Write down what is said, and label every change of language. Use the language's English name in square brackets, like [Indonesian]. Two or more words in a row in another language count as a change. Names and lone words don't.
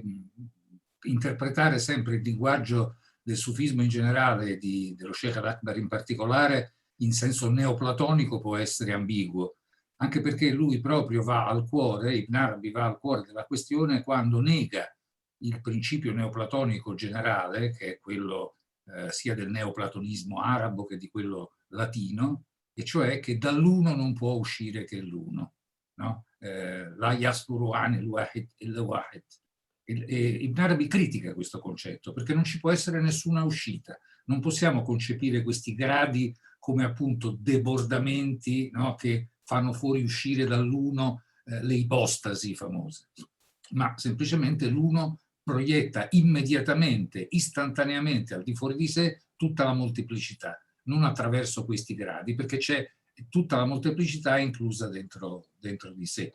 [Italian] interpretare sempre il linguaggio del sufismo in generale e dello Sheikh al-Akbar in particolare in senso neoplatonico può essere ambiguo, anche perché lui proprio va al cuore, Ibn Arabi va al cuore della questione quando nega il principio neoplatonico generale, che è quello sia del neoplatonismo arabo che di quello latino, e cioè che dall'uno non può uscire che l'uno. No? [Arabic] لا يصدر عن الواحد إلا واحد. [Italian] Ibn Arabi critica questo concetto perché non ci può essere nessuna uscita. Non possiamo concepire questi gradi come appunto debordamenti, no? Che fanno fuoriuscire dall'uno le ipostasi famose, ma semplicemente l'uno proietta immediatamente, istantaneamente al di fuori di sé tutta la molteplicità, non attraverso questi gradi, perché c'è tutta la molteplicità inclusa dentro di sé.